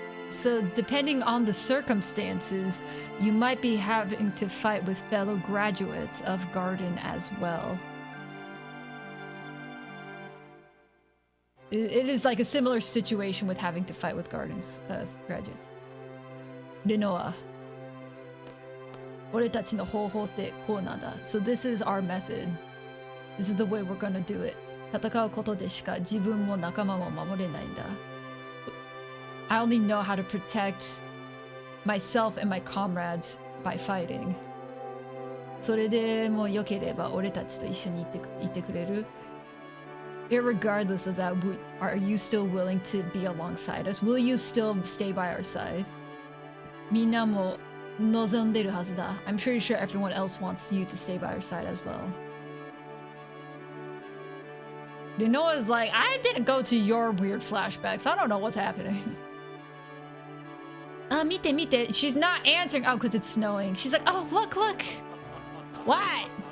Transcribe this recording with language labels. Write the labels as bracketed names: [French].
[English] So depending on the circumstances, you might be having to fight with fellow graduates of Garden as well. It is like a similar situation with having to fight with Garden's graduates. Rinoa. [Japanese] 俺たちの方法ってこうなんだ. [English] So this is our method. This is the way we're gonna do it. [Japanese] 戦うことでしか自分も仲間も守れないんだ. [English] I only know how to protect myself and my comrades by fighting. [Japanese] それでも良ければ俺たちと一緒にいてくれる? [English] Irregardless of that, are you still willing to be alongside us? Will you still stay by our side? [Japanese] みんなも望んでるはずだ. [English] I'm pretty sure everyone else wants you to stay by our side as well. Rinoa's like, I didn't go to your weird flashbacks. I don't know what's happening. [Japanese] 見て見て. [English] She's not answering. Oh, because it's snowing. She's like, oh, look. What?